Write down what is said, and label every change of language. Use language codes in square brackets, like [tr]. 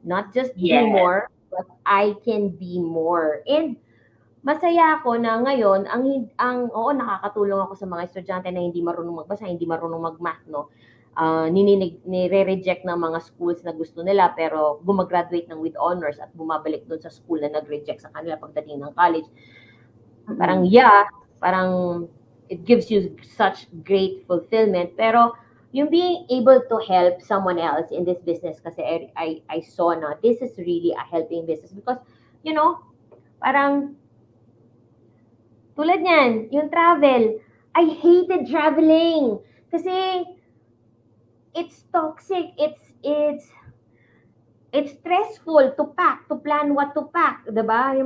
[en] Not just be more, but I can be more. [tl] And masaya ako na ngayon, nakakatulong ako sa mga estudyante na hindi marunong magbasa, hindi marunong mag-math, no? Nire-reject ng mga schools na gusto nila, pero gumagraduate ng with honors at bumabalik doon sa school na nag-reject sa kanila pagdating ng college. Parang, parang [en] it gives you such great fulfillment, pero yung being able to help someone else in this business, kasi I saw na this is really a helping business because, you know, [tl] parang tulad niyan, yung [en] travel, I hated traveling kasi it's toxic, it's stressful to pack, to plan what to pack, diba?